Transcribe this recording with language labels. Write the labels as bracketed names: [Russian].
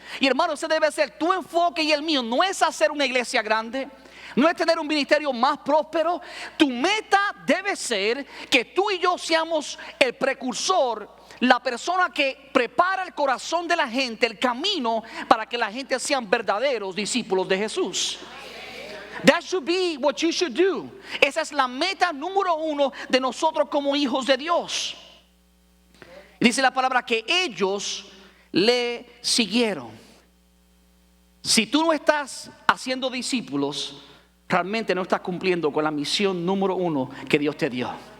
[Spanish] Y hermano, ese debe ser tu enfoque y el mío. No es hacer una iglesia grande, no es tener un ministerio más próspero. Tu meta debe ser que tú y yo seamos el precursor, la persona que prepara el corazón de la gente, el camino para que la gente sean verdaderos discípulos de Jesús. [English] That should be what you should do. [Spanish] Esa es la meta número uno de nosotros como hijos de Dios. Dice la palabra que ellos le siguieron. Si tú no estás haciendo discípulos, realmente no estás cumpliendo con la misión número uno que Dios te dio.